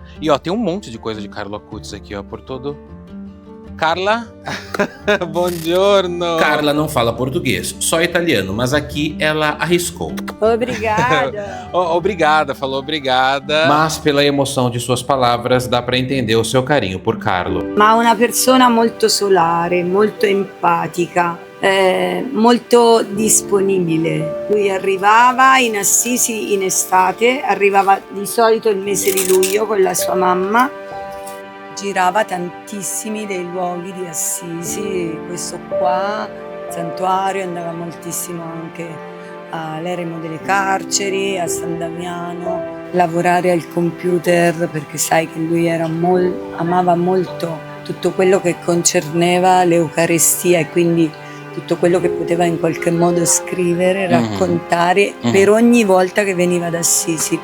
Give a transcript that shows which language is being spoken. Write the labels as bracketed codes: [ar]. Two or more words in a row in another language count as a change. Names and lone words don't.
[pt] E ó, tem um monte de coisa de Carlo Acutis aqui, ó, por todo... [it] Carla, buongiorno. [pt] Carla não fala português, só italiano, mas aqui ela arriscou. Obrigada. Obrigada, falou obrigada. Mas pela emoção de suas palavras dá para entender o seu carinho por Carlo. [it] Ma una persona molto solare, molto empatica, molto disponibile. Lui arrivava in Assisi in estate, arrivava di solito il mese di luglio con la sua mamma. Girava tantissimi dei luoghi di Assisi, questo qua, il santuario, andava moltissimo anche all'eremo delle carceri, a San Damiano, lavorare al computer perché sai che lui era amava molto tutto quello che concerneva l'Eucaristia e quindi tutto quello che poteva in qualche modo scrivere, raccontare per ogni volta che veniva ad Assisi.